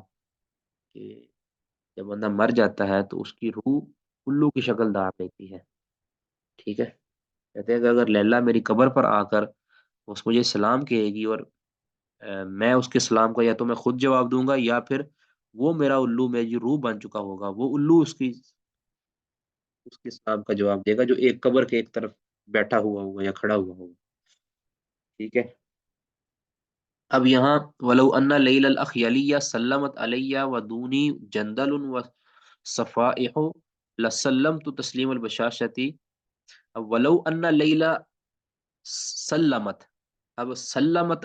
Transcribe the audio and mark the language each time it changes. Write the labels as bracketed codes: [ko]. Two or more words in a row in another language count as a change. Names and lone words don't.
[ur] کہ جب بندہ مر جاتا ہے تو اس کی روح الو کی شکل دار لیتی ہے، ٹھیک ہے، کہتے ہیں کہ اگر لیلا میری قبر پر آ کر اس مجھے سلام کہے گی اور میں اس کے سلام کا یا تو میں خود جواب دوں گا یا پھر وہ میرا الو میں جو روح بن چکا ہوگا وہ الو اس کے سلام کا جواب دے گا جو ایک قبر کے ایک طرف بیٹھا ہوا ہوگا یا کھڑا ہوا ہوگا، ٹھیک ہے۔ [ar] اب یہاں ولو ان لیل الاخیلیہ سلمت علیہ و دونی جندل و صفائح لسلمت تسلیم البشاشتی، [ur] اب [ar] ولو ان لیلہ سلمت، اب سلمت